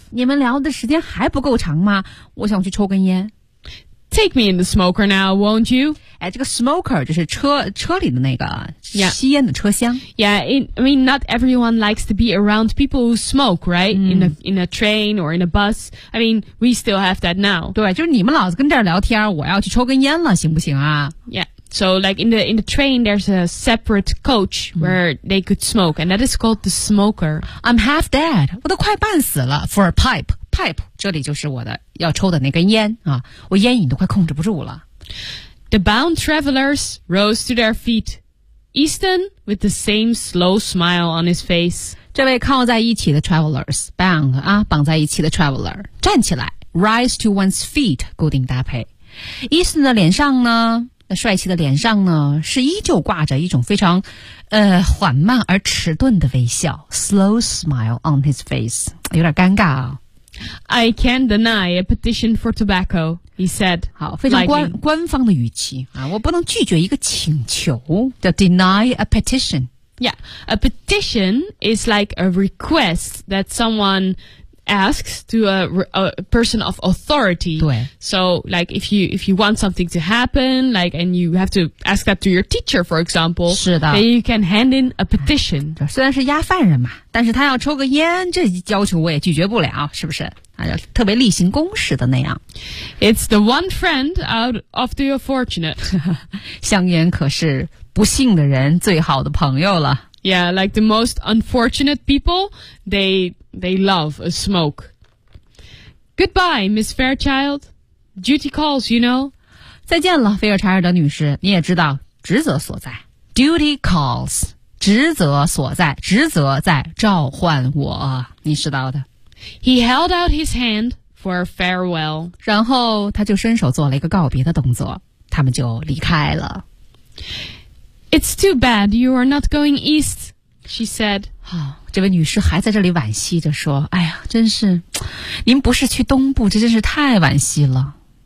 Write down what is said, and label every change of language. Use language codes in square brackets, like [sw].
[zh] 你们聊的时间还不够长吗？我想去抽根烟。 [en] Take me in the smoker now, won't you? [zh] 哎，这个 smoker 就是车里的那个吸烟的车厢。 [en] Yeah, I mean, not everyone likes to be around people who smoke, right? In a train or in a bus. I mean, we still have that now. [zh] 对，就是你们老是跟这儿聊天，我要去抽根烟了，行不行啊？ [en] Yeah. So, like, in the train, there's a separate coach where they could smoke, and that is called the smoker. I'm half dead. [zh] 我都快半死了 [en] for a pipe. [zh] Pipe, 这里就是我的要抽的那根烟啊，我烟瘾都快控制不住了。 [en] The bound travelers rose to their feet. Easton, with the same slow smile on his face. [zh] 这位靠在一起的 travelers, bound, 啊，绑在一起的 traveler, 站起来 [en] rise to one's feet, [zh] 固定搭配。 Easton 的脸上呢那帅气的脸上呢是依旧挂着一种非常缓慢而迟钝的微笑 [en] slow smile on his face [zh] 有点尴尬啊 [en] I can't deny a petition for tobacco he said [zh] 好非常 官方的语气啊，我不能拒绝一个请求 [en] to deny a petition yeah a petition is like a request that someoneasks to a person of authority. So, like, if you want something to happen, like, and you have to ask that to your teacher, for example, then you can hand in a petition. [zh] 虽然是押犯人嘛，但是他要抽个烟，这要求我也拒绝不了，是不是？特别例行公事的那样。 [en] It's the one friend out of the unfortunate. [zh] 香烟可是不幸的人最好的朋友了。 [en] Yeah, like the most unfortunate people, they love a smoke. Goodbye, Miss Fairchild. Duty calls, you know. [zh] 再见了，菲尔柴尔德女士。你也知道职责所在。 [en] Duty calls, [zh] 职责所在，职责在召唤我。你知道的。 [en] He held out his hand for a farewell. [zh] 然后他就伸手做了一个告别的动作，他们就离开了。 [en] It's too bad you are not going east, she said. [zh] 这位女士还在这里惋惜着说，哎呀，真是，您不是去东部，这真是太惋惜了。